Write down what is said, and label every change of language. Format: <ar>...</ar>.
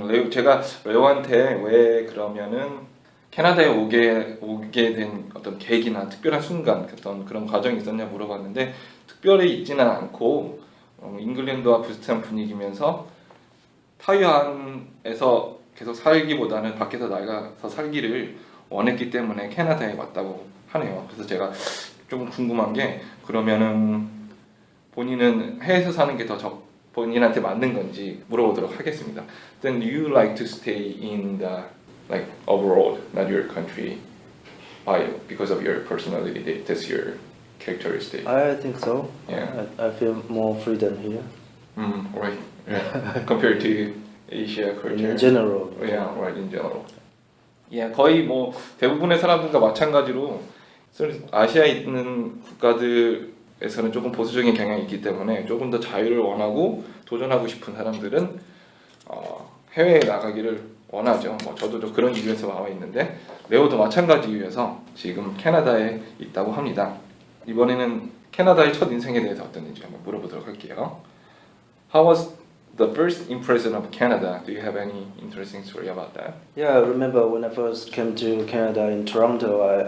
<ko>제가 레오한테 왜 그러면은 캐나다에 오게 된 어떤 계기나 특별한 순간 그런 과정이 있었냐 물어봤는데 특별히 있지는 않고 잉글랜드와 비슷한 분위기면서 타이완에서 계속 살기보다는 밖에서 나가서 살기를 원했기 때문에 캐나다에 왔다고 하네요. 그래서 제가 좀 궁금한 게 그러면은 본인은 해외에서 사는 게 더 본인한테 맞는 건지 물어보도록 하겠습니다.</ko> <en>Then you like to stay in the like abroad, not your country, because of your personality. That's your characteristic. I think so. Yeah. I feel more freedom here Right. Yeah. Compared to Asia culture. in general. Yeah, right. In general.</en> <ko>Yeah, 거의 뭐 대부분의 사람들과 마찬가지로 아시아에 있는 국가들에서는 조금 보수적인 경향이 있기 때문에 조금 더 자유를 원하고 도전하고 싶은 사람들은 해외에 나가기를 원하죠. 뭐 저도 좀 그런 이유에서 나와 있는데 레오도 마찬가지 이유에서 지금 캐나다에 있다고 합니다. 이번에는 캐나다의 첫 인생에 대해서 어땠는지 한번 물어보도록 할게요.</ko> <en>How was the first impression of Canada? Do you have any interesting story about that? Yeah, I remember when I first came to Canada in Toronto.</en>